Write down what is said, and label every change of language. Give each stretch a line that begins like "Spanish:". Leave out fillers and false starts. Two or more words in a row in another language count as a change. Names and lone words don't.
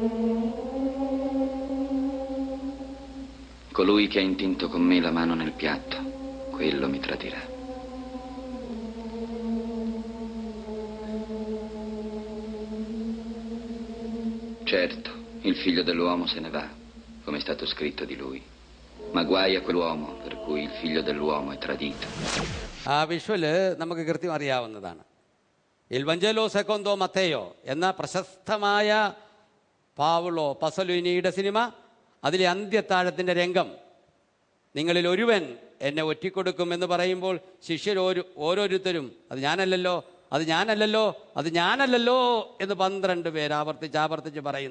Italian: Colui che ha intinto con me la mano nel piatto, quello mi tradirà. Certo, il figlio dell'uomo se ne va, come è stato scritto di lui. Ma guai a quell'uomo per cui il figlio dell'uomo è tradito.
Malayalam: ആ വിഷ്വല് നമുക്ക് കൃത്യം അറിയാവുന്നതാണ്. ഇൽ വഞ്ചേലോ സെക്കോന്തോ മത്തേയോ എന്ന പ്രശസ്തമായ പാവുളോ പസലുനിയുടെ സിനിമ, അതിലെ അന്ത്യത്താഴത്തിൻ്റെ രംഗം. നിങ്ങളിൽ ഒരുവൻ എന്നെ ഒറ്റിക്കൊടുക്കും എന്ന് പറയുമ്പോൾ ശിഷ്യർ ഓരോരുത്തരും അത് ഞാനല്ലല്ലോ, അത് ഞാനല്ലല്ലോ, അത് ഞാനല്ലല്ലോ എന്ന് 12 പേര് ആവർത്തിച്ച് പറയുന്നു.